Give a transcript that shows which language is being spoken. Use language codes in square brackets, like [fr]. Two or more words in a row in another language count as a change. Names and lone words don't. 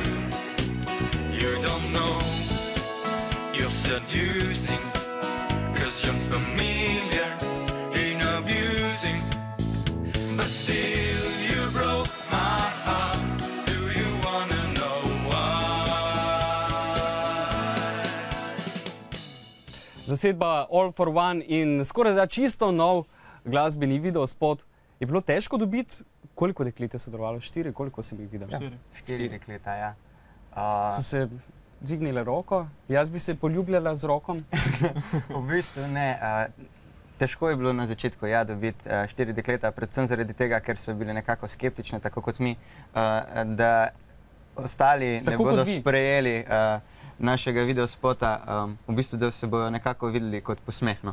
[en] You don't know, you're seducing, 'cause you're familiar in abusing. But still you broke my heart. Do you wanna know why? [sl] Zasedba All for One in skoraj da čisto nov glasbeni videospot. Je bilo težko dobiti, koliko deklet je sodelovalo? 4, koliko si jih videl? 4 dekleta, ja. So se dvignile roko, jaz bi se poljubljala z rokom. V bistvu ne. Težko je bilo na začetku dobiti 4 dekleta, predvsem zaradi tega, ker so bile nekako skeptične, tako kot mi, da ostali ne bodo sprejeli našega videospota, v bistvu, da se bojo nekako videli kot posmehno.